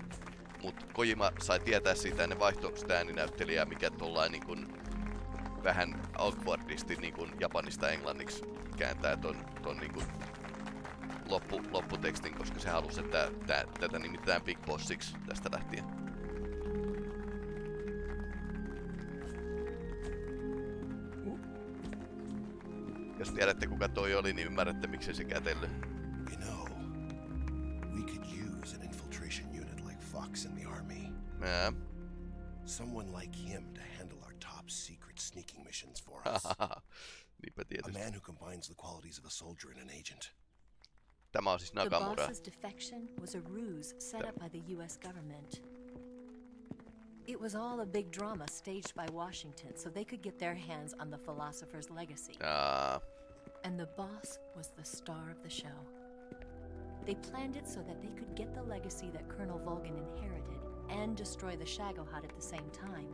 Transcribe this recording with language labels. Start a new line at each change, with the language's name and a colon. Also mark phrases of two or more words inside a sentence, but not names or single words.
Finnish: Mut Kojima sai tietää siitä ennen vaihtoako sitä ääninäyttelijää, mikä tollain niin kun vähän awkwardisti niin kun Japanista englanniksi kääntää ton niin kun lopputekstin, koska se halusi, että tätä nimitetään Big Bossiksi tästä lähtien. Jos tiedätte kuka toi oli, niin ymmärrätte miksei se kätellyt.
English: You know, we could use an infiltration unit like Fox in the army. Yeah. Someone like him to handle our top secret sneaking missions for us.
Finnish: Niinpä tietysti.
English: A man who combines the qualities of a soldier and an agent.
Finnish: Tämä on siis Nakamura.
English: The boss's defection was a ruse set up by the US government. It was all a big drama staged by Washington so they could get their hands on the philosopher's legacy. And the boss was the star of the show. They planned it so that they could get the legacy that Colonel Volgin inherited and destroy the Shagohod at the same time.